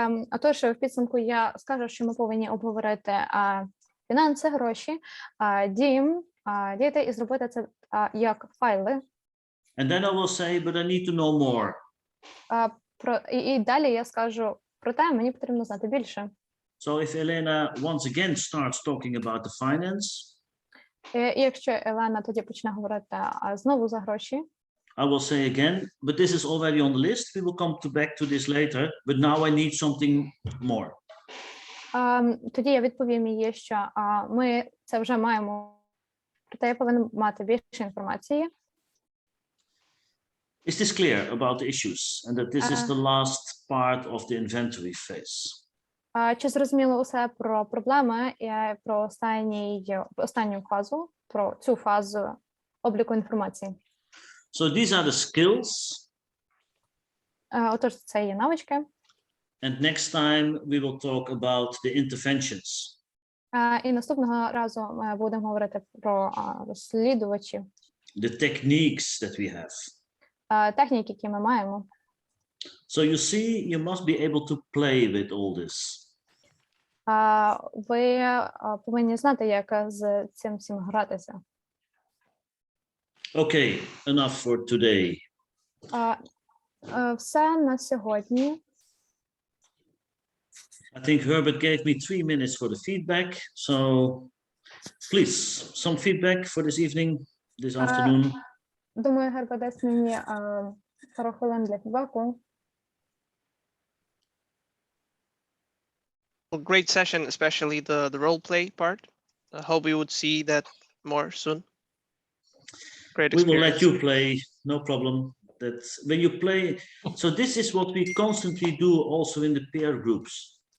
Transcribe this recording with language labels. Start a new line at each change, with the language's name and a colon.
Ukrainian: Отож, в підсумку я скажу, що ми повинні обговорити фінанси, гроші, дім, діти і зробити це як файли.
English: And then I will say, but I need to know more.
Ukrainian: І далі я скажу, проте мені потрібно знати більше.
English: So if Elena once again starts talking about the finance,
Ukrainian: І якщо Елена тоді почне говорити знову за гроші,
English: I will say again, but this is already on the list. We will come back to this later, but now I need something more.
Ukrainian: Тоді я відповім їй, що ми це вже маємо, проте я повинен мати більше інформації.
English: Is this clear about the issues and that this is the last part of the inventory phase?
Ukrainian: Чи зрозуміло усе про проблеми і про останню фазу, про цю фазу обліку інформації?
English: So these are the skills.
Ukrainian: Отож, це є навички.
English: And next time we will talk about the interventions.
Ukrainian: І наступного разу ми будемо говорити про розслідувачі.
English: The techniques that we have.
Ukrainian: Техніки, які ми маємо.
English: So you see, you must be able to play with all this.
Ukrainian: Ви повинні знати, як з цим всім гратися.
English: Okay, enough for today.
Ukrainian: Все на сьогодні.
English: I think Herbert gave me 3 minutes for the feedback. So please, some feedback for this evening, this afternoon.
Ukrainian: Думаю, Герберт дасть мені пару хвилин для фідбеку.
English: Well, great session, especially the role play part. I hope we would see that more soon. Great experience. We will let you play, no problem. That when you play, so this is what we constantly do also in the peer groups.